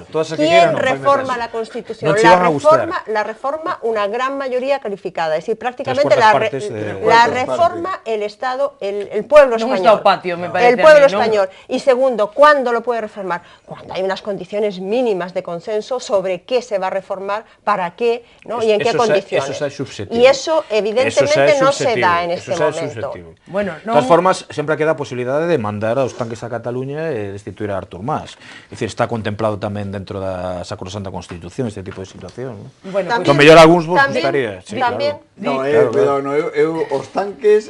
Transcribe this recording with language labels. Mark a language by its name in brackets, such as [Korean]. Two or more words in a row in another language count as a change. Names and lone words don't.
[Spanish] ¿Quién reforma la Constitución? La reforma una gran mayoría calificada, es decir, prácticamente la reforma el Estado, el pueblo español. El pueblo español. Y segundo, ¿cuándo lo puede reformar? Cuando hay unas condiciones mínimas de consenso sobre qué se va a reformar, para qué, ¿no? Y en qué condiciones. Y eso evidentemente no se da en este momento. [Galician] De todas formas, sempre queda a posibilidade de mandar aos tanques a Cataluña e destituir a Artur Mas. É dicir, está contemplado tamén dentro da Sacrosanta Constitución este tipo de situación. Bueno, que mellor algúns vos gustaría. Tamén. Os tanques...